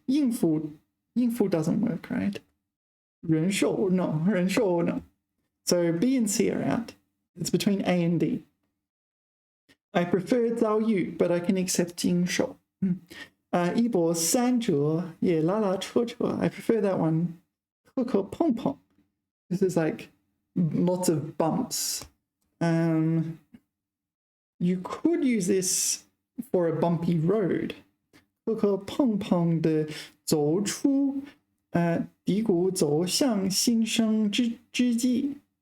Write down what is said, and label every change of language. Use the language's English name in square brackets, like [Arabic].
[English] 应付 doesn't work, right? 忍受 no. So B and C are out. It's between A and D. I prefer 遭遇, but I can accept 经受。 [Chinese] 一波三折也拉拉扯扯 [English] I prefer that one. 磕磕碰碰 This is like lots of bumps. You could use this for a bumpy road. [Chinese] 磕磕碰碰的走出低谷走向新生之际。